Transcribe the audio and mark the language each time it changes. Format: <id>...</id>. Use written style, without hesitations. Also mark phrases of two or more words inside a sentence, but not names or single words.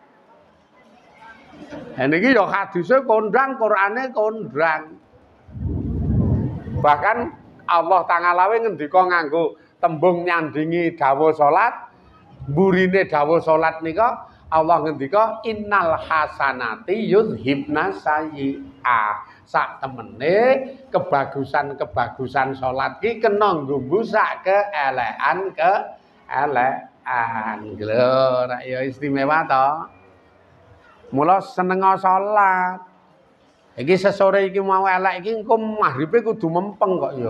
<jv>Niki ya hadise kondang, Qur'ane kondang. Bahkan Allah Ta'ala ngendika nganggo tembung nyandingi dawuh salat, mburine dawuh salat nika Allah ngendika</jv> <ar>إن الحسنات يذهبن السيئة.</ar> <jv>Sak temene kebagusan-kebagusan salat ki kena ngumbusak keelekan. Lho, nek ya istimewa to. Mula seneng salat. Iki sesore iki mau elek iki engko maghribe kudu mempeng kok ya.</jv>